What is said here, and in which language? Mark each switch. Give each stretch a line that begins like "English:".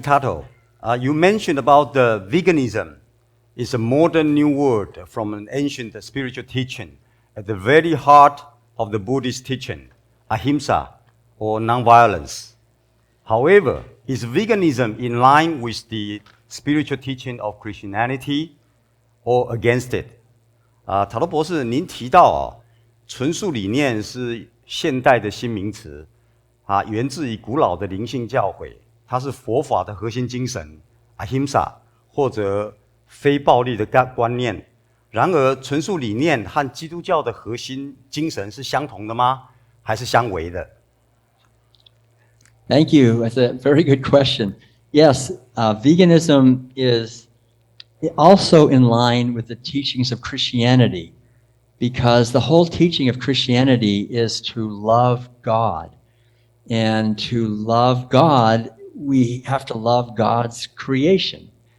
English: Tuttle, you mentioned about the veganism is a modern new word from an ancient spiritual teaching at the very heart of the Buddhist teaching, ahimsa, or nonviolence. However, is veganism in line with the spiritual teaching of Christianity or against it?
Chinese: 塔罗博士，您提到纯素理念是现代的新名词，源自于古老的灵性教诲，它是佛法的核心精神 ahimsa 或者非暴力的观念。然而，纯素理念和基督教的核心精神是相同的吗？还是相违的？
English: Thank you. That's a very good question. Yes, veganism is also in line with the teachings of Christianity, because the whole teaching of Christianity is to love God. And to love God, we have to love God's creation.